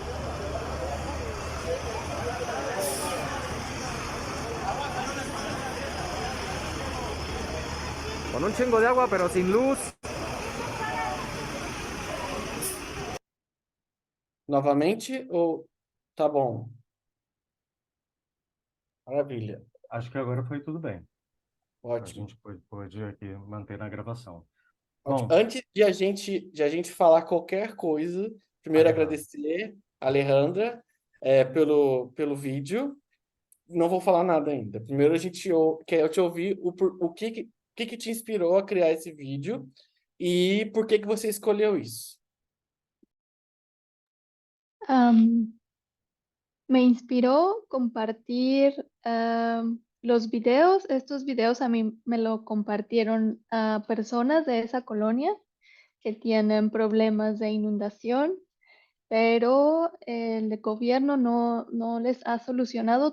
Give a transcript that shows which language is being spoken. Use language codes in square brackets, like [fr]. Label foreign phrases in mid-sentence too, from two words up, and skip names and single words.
[es] Con un chingo de agua, pero sin luz. [pt] Novamente ou tá bom? Maravilha. Acho que agora foi tudo bem. A Ótimo. gente pode aqui manter na gravação. Ótimo. Bom, Antes de a gente falar qualquer coisa, primeiro Alejandra. agradecer a Alejandra pelo vídeo. Não vou falar nada ainda. Primeiro quero te ouvir o que te inspirou a criar esse vídeo e por que você escolheu isso. [es] Me inspiró compartir los videos. Estos videos a mí me lo compartieron a personas de esa colonia que tienen problemas de inundación, pero el gobierno no les ha solucionado.